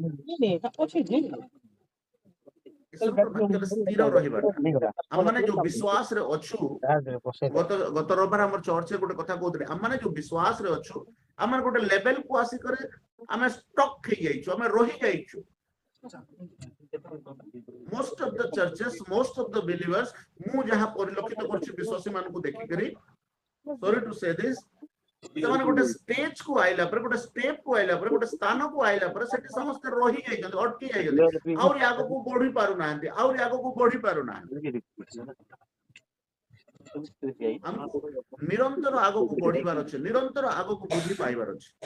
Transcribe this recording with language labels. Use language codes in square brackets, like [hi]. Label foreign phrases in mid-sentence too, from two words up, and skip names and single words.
[or] ଈଶ୍ୱରଙ୍କର ବାକ୍ୟରେ ସ୍ଥିର ରହିବାଟା ଆମମାନେ ଯୋଉ ବିଶ୍ୱାସରେ ଅଛୁ, ଗତ ରବିବାର ଆମର ଚର୍ଚ୍ଚରେ ଗୋଟେ କଥା କହୁଥିଲେ, ଆମମାନେ ଯୋଉ ବିଶ୍ୱାସରେ ଅଛୁ ଆମେ ଗୋଟେ ଲେଭେଲକୁ ଆସିକରି ଆମେ ଷ୍ଟକ୍ ହେଇଯାଇଛୁ, ଆମେ ରହିଯାଇଛୁ। [en] most of the churches, most of the believers, [or] ମୁଁ ଯାହା ପରିଲକ୍ଷିତ କରୁଛି ବିଶ୍ୱାସୀ ମାନଙ୍କୁ ଦେଖିକରି, [en] sorry to say this, [or] ସେମାନେ ଗୋଟେ ଷ୍ଟେଜ କୁ ଆଇଲା ପରେ, ଗୋଟେ ଷ୍ଟେପ କୁ ଆଇଲା ପରେ, ଗୋଟେ ସ୍ଥାନକୁ ଆଇଲା ପରେ ସେଠି ସମସ୍ତେ ରହି ଯାଇଛନ୍ତି, ଅଟକି ଯାଇଛନ୍ତି, ଆହୁରି ଆଗକୁ ବଢି ପାରୁନାହାନ୍ତି, ଆହୁରି ଆଗକୁ ବଢି ପାରୁନାହାନ୍ତି। ଆମକୁ ନିରନ୍ତର ଆଗକୁ ବଢିବାର ଅଛି, ନିରନ୍ତର ଆଗକୁ ବୃଦ୍ଧି ପାଇବାର ଅଛି।